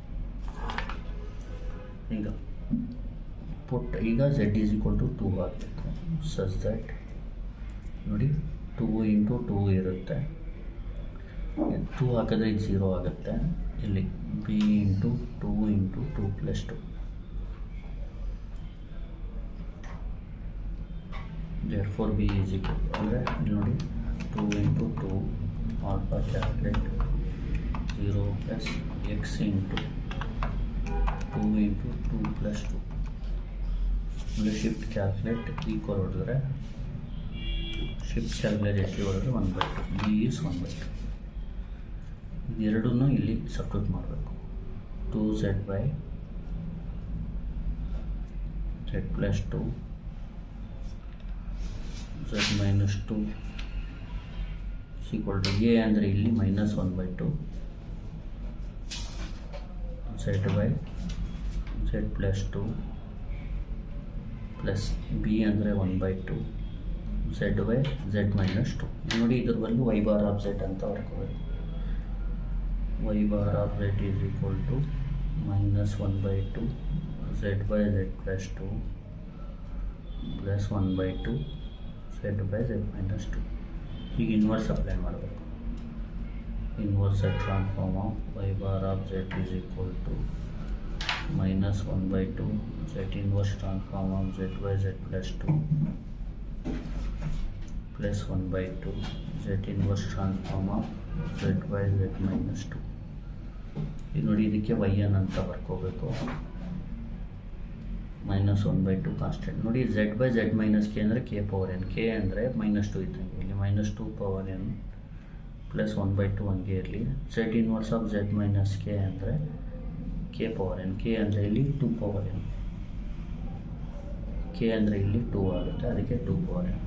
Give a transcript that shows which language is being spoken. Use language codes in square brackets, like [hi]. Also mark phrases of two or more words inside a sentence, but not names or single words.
[kn] ಈಗ ಪುಟ್ ಈಗ z [en] is equal to [kn] 2 ಆಗಬೇಕು, [en] such that [kn] ನೋಡಿ 2 ಇಂಟು 2 ಇರುತ್ತೆ, 2 ಹಾಕಿದ್ರೆ ಇದು 0 ಆಗುತ್ತೆ. [en] ಇಲ್ಲಿ b into 2 into 2 plus 2. therefore b is equal [kn] ಅಂದರೆ ಇಲ್ಲಿ ನೋಡಿ [en] 2 into 2 alpha calculate 0 plus x into 2 into 2 plus 2. [kn] ಅಂದರೆ [en] shift calculate equal [kn] ಹೊಡೆದ್ರೆ [en] shift calculate [kn] ಎಷ್ಟು ಹೊಡೆದ್ರೆ 1/2. [en] b is 1/2. [kn] ಇದೆರಡನ್ನೂ ಇಲ್ಲಿ ಸಬ್ಸ್ಟಿಟ್ಯೂಟ್ ಮಾಡಬೇಕು. [en] 2z by z plus 2 z minus 2 equal to a [kn] ಅಂದರೆ ಇಲ್ಲಿ [en] minus 1/2 z by z plus 2 plus b ಅಂದರೆ 1/2 z by z minus 2. [kn] ನೋಡಿ ಇದ್ರ ಬದಲು [en] y bar of z [kn] ಅಂತ ಬರ್ಕೋಬೇಕು. [en] y bar of z is equal to minus 1/2 z by z plus 2 plus 1/2 z by z minus 2. [kn] ಈಗ ಇನ್ವರ್ಸ್ ಅಪ್ಲೈ ಮಾಡಬೇಕು. [en] inverse transform of y bar of z is equal to minus 1/2 z inverse transform of z by z plus 2 plus 1/2 z inverse transform of z by z minus 2. [kn] ಈಗ ನೋಡಿ ಇದಕ್ಕೆ yn ಅಂತ ಬರ್ಕೋಬೇಕು. [en] minus 1/2 constant. [kn] ನೋಡಿ [en] z by z minus k [kn] ಅಂದರೆ [en] k power n. [kn] k ಅಂದರೆ ಮೈನಸ್ 2 ಇದ್ದಂಗೆ ಇಲ್ಲಿ [en] minus 2 power n plus 1/2 [kn] ಹಂಗೆ ಇರಲಿ. [en] z inverse of z minus k ಅಂದರೆ k power n. [kn] k ಅಂದರೆ ಇಲ್ಲಿ [en] 2 power n. [kn] k ಅಂದರೆ ಇಲ್ಲಿ 2 ಆಗುತ್ತೆ, ಅದಕ್ಕೆ [en] 2 power n.